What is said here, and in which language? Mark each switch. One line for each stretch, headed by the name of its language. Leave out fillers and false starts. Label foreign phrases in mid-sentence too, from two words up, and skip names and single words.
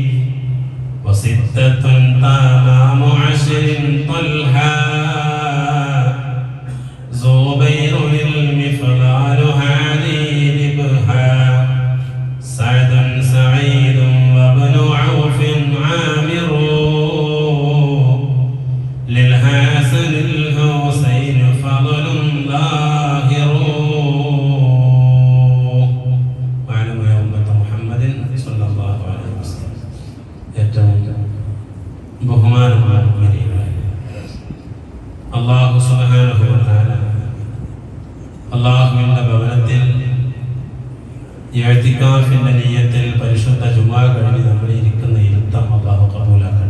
Arabic: وستة تمام عشر طلحة زبير المفضال هادي لبها سعد سعيد وابن عوف عامر للحسن الحسين فضل ظاهر. واعلموا يا أمة محمد صلى الله عليه وسلم.
Malayalam: ഏറ്റവും ബഹുമാനമുള്ള മുഅ്മിനീങ്ങളെ, അല്ലാഹു
Arabic: سبحانه وتعالى
Malayalam: അല്ലാഹുവിന്റെ ഭവനത്തിൽ ഇഅ്തികാഫിന്റെ നിയ്യത്തിൽ പരിശുദ്ധ ജുമുഅ കഴിഞ്ഞ് നമ്മൾ ഇരിക്കുന്ന ഇരുത്തം അല്ലാഹു ഖബൂലാക്കട്ടെ.